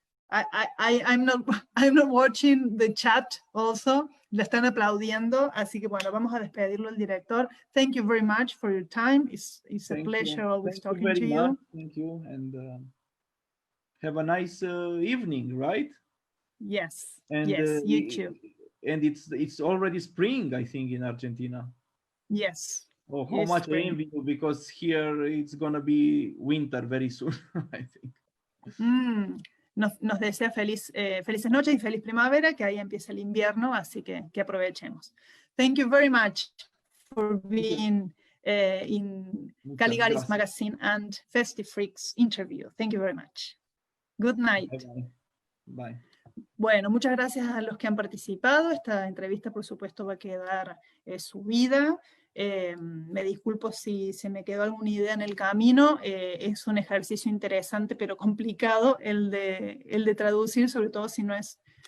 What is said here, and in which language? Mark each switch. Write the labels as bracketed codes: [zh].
[en] I'm not watching the chat also. [es] Le están aplaudiendo, así que bueno, vamos a despedirlo el director. [en] Thank you very much for your time. It's a pleasure always talking to you. Thank you, and have a nice evening, right? Yes, and yes, you too. And it's already spring, I think, in Argentina. Yes. Oh, how much I envy you, because here it's gonna be winter very soon, I think. [es] Nos desea felices noches y feliz primavera, que ahí empieza el invierno, así que aprovechemos. [en] Thank you very much for being in Caligari's magazine and Festifreak's interview. Thank you very much. Good night. Bye. [es] Bueno, muchas gracias a los que han participado. Esta entrevista, por supuesto, va a quedar subida. Me disculpo si se me quedó alguna idea en el camino. Es un ejercicio interesante pero complicado el de traducir, sobre todo si no es